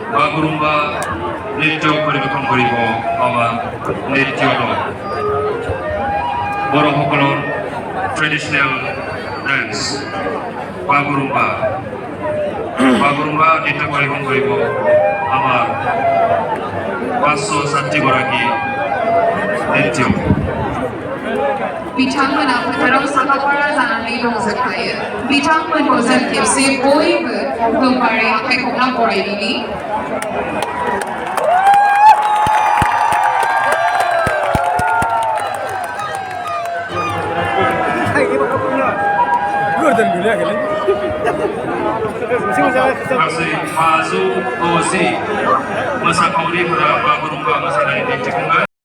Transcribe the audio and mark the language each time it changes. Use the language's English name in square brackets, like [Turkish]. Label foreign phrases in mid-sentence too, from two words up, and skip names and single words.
[Assamese] বাগুৰুম্বা নৃত্য পৰিৱেশন কৰিব পাৱা নৃত্যটো বড়োসকলৰ [English] traditional dance [Assamese] বাগুৰুম্বা নৃত্য পৰিৱেশন কৰিব আমাৰ 560 গৰাকী নৃত্য [Bodo] बिथांमोना फोथाराव साखाफारा जानानै रंजाखायो बिथांमोनखौ जों खेबसे बयबो गोबारै आखाइ खबना बरायदिनि गासै 560 मोसाखावरिफोरा बागुरुम्बा मोसानाय दिन्थिफुंगोन